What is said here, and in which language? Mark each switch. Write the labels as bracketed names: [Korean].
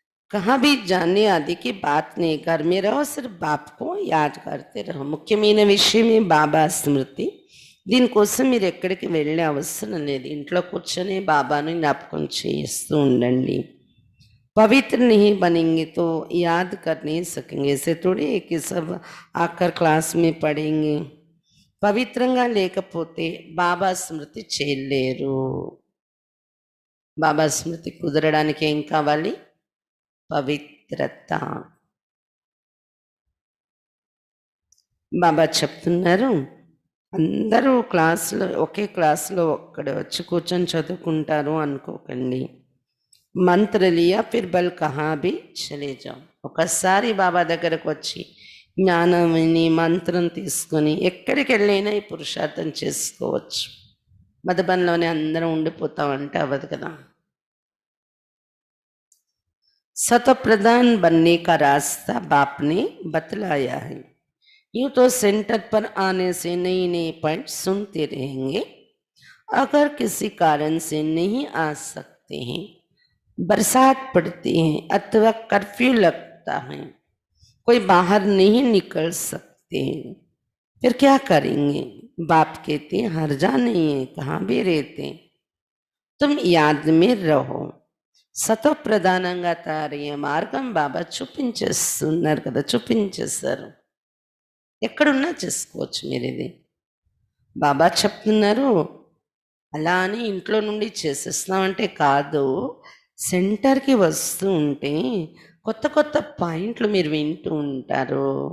[Hindi] कहाँ भी जाने आदि की बात नहीं, घर में रहो सिर्फ बाप को याद करते रहो। [Telugu] ముఖ్యమైన విషయమే బాబా స్మృతి. దీనికోసం మీరు ఎక్కడికి వెళ్ళే అవసరం లేదు, ఇంట్లో కూర్చొని బాబాని జ్ఞాపకం చేస్తూ ఉండండి. [Hindi] पवित्र नहीं बनेंगे तो याद कर नहीं सकेंगे। ऐसे थोड़ी है कि सब आकर क्लास में पढ़ेंगे। [Telugu] పవిత్రంగా లేకపోతే బాబా స్మృతి చేయలేరు. బాబా స్మృతి కుదరడానికి ఏం కావాలి? పవిత్రత. బాబా చెప్తున్నారు, అందరూ క్లాసులో ఒకే క్లాసులో ఒక్కడ వచ్చి కూర్చొని చదువుకుంటారు అనుకోకండి. [Hindi] మంత్ర లియా ఫిర్ బల్ కహా భీ చలే జాओ. [Telugu] ఒకసారి బాబా దగ్గరకు వచ్చి జ్ఞానం విని మంత్రం తీసుకొని ఎక్కడికి వెళ్ళైనా ఈ పురుషార్థం చేసుకోవచ్చు. మధుబన్లోనే అందరం ఉండిపోతామంటే అవ్వదు కదా. [Hindi] सतो प्रधान बनने का रास्ता बाप ने बतलाया है. यूं तो सेंटर पर आने से नई नई पॉइंट सुनते रहेंगे. अगर किसी कारण से नहीं आ सकते हैं, बरसात पड़ती है अथवा कर्फ्यू लगता है, कोई बाहर नहीं निकल सकते हैं, फिर क्या करेंगे? बाप कहते हैं हर्जा नहीं है, कहाँ भी रहते हैं, तुम याद में रहो. [Telugu] సతో ప్రధానంగా తయారయ్యే మార్గం బాబా చూపించేస్తున్నారు కదా, చూపించేస్తారు. ఎక్కడున్నా చేసుకోవచ్చు మీరు ఇది. బాబా చెప్తున్నారు అలా అని ఇంట్లో నుండి చేసేస్తున్నామంటే కాదు. సెంటర్కి వస్తూ ఉంటే కొత్త కొత్త పాయింట్లు మీరు వింటూ ఉంటారు.